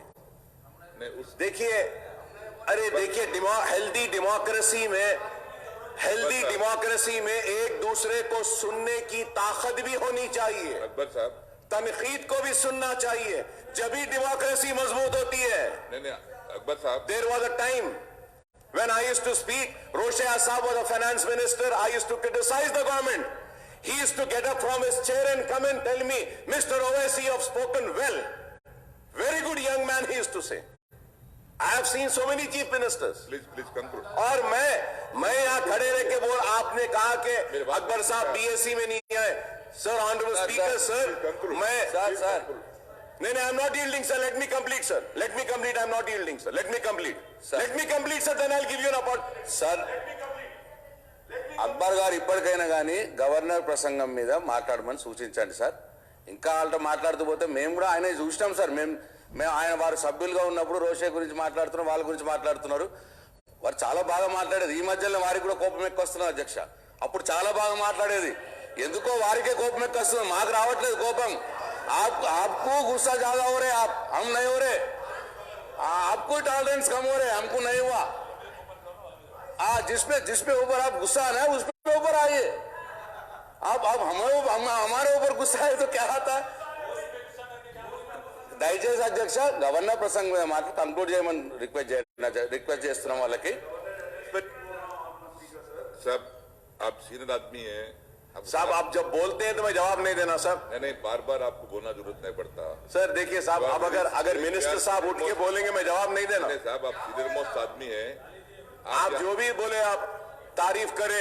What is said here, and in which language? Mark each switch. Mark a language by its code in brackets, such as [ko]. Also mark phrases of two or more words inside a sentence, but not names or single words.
[hi] देखिए, अरे देखिए, [en] healthy democracy [hi] में एक दूसरे को सुनने की ताकत भी होनी चाहिए. अकबर साहब, तनकीद को भी सुनना चाहिए, जब ही डेमोक्रेसी मजबूत होती है. नहीं अकबर साहब, [en] There was a time When I used to speak, Roche Asab was the finance minister, I used to criticize the government. He used to get up from his chair and come and tell me, Mr. Owaisi, you have spoken well. Very good young man, he used to say. I have seen so many chief ministers. Please conclude. [hi] और मैं यहाँ खड़े रह के बोल, आपने कहा कि अकबर साहब बीएससी में नहीं आए. [en] Sir, honorable speaker, sir, [hi] मैं नहीं, [en] I'm not yielding, sir. Let me complete, sir. Let me complete. I'm not yielding, sir. Let me complete. Let me complete, sir. Then I'll give you an opportunity. [te] సార్ అక్బర్ గారు ఇప్పటికైనా కానీ గవర్నర్ ప్రసంగం మీద మాట్లాడమని సూచించండి సార్. ఇంకా వాళ్ళతో మాట్లాడుతూ పోతే మేము కూడా ఆయన చూసినాం సార్. మేము ఆయన వారు సభ్యులుగా ఉన్నప్పుడు రోషే గురించి మాట్లాడుతున్నాం, వాళ్ళ గురించి మాట్లాడుతున్నారు. వారు చాలా బాగా మాట్లాడేది. ఈ మధ్యలో వారికి కూడా కోపం ఎక్కువస్తున్నారు అధ్యక్ష. అప్పుడు చాలా బాగా మాట్లాడేది. ఎందుకో వారికే కోపం ఎక్కువస్తుంది, మాకు రావట్లేదు కోపం. [hi] आपको गुस्सा ज्यादा हो रहे, आप हम नहीं हो रहे. आपको टॉलरेंस कम हो रहे, हमको नहीं हुआ. जिसपे ऊपर आप गुस्सा आना है उस पे ऊपर आइए. आप हमारे ऊपर गुस्सा है तो क्या आता है. [te] దయచేసి అధ్యక్ష గవర్నర్ ప్రసంగం మీద మాత్రం కంక్లూడ్ చేయమని రిక్వెస్ట్ చేస్తున్నాం వాళ్ళకి. [hi] साहब आप सीनियर आदमी हैं. साहब आप जब बोलते हैं तो मैं जवाब नहीं देना सर. नहीं, बार बार आपको बोलना जरूरत नहीं पड़ता. सर देखिए साहब, अब अगर मिनिस्टर साहब उठ के बोलेंगे मैं जवाब नहीं देना. नहीं साहब, आप [en] senior most [hi] आदमी हैं. आप जो भी बोले आप तारीफ करें.